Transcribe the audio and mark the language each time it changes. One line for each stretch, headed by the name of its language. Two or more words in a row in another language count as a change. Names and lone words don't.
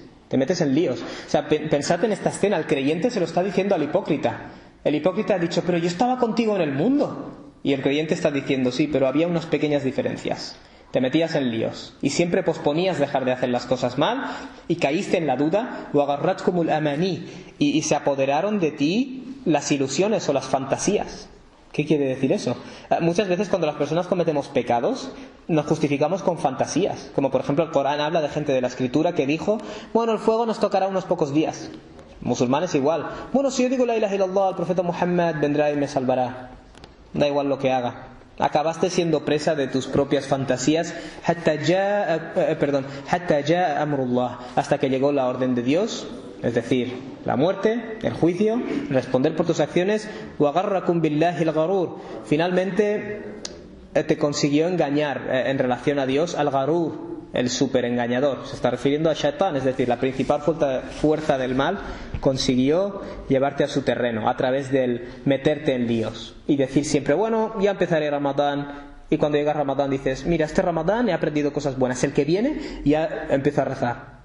Spanish: Te metes en líos. O sea, pensad en esta escena. El creyente se lo está diciendo al hipócrita. El hipócrita ha dicho, pero yo estaba contigo en el mundo. Y el creyente está diciendo, sí, pero había unas pequeñas diferencias. Te metías en líos y siempre posponías dejar de hacer las cosas mal y caíste en la duda,
Arabic: وَغَرَّتْكُمُ الْأَمَانِي,
Spanish: y se apoderaron de ti las ilusiones o las fantasías. ¿Qué quiere decir eso? Muchas veces cuando las personas cometemos pecados nos justificamos con fantasías, como por ejemplo el Corán habla de gente de la escritura que dijo, bueno, el fuego nos tocará unos pocos días. Musulmanes igual, bueno, si yo digo
Arabic: لا إله إلا الله,
Spanish: el profeta Muhammad vendrá y me salvará. Da igual lo que haga. Acabaste siendo presa de tus propias fantasías hasta que llegó la orden de Dios, es decir, la muerte, el juicio, responder por tus acciones.
Arabic: وَغَرَّكُمْ بِاللَّهِ الْغَرُورِ,
Spanish: finalmente te consiguió engañar en relación a Dios, al Garur, el super engañador. Se está refiriendo a Shaitán, es decir, la principal fuerza del mal consiguió llevarte a su terreno a través del meterte en líos y decir siempre, bueno, ya empezaré Ramadán, y cuando llega Ramadán dices, mira, este Ramadán he aprendido cosas buenas, el que viene ya empiezo a rezar.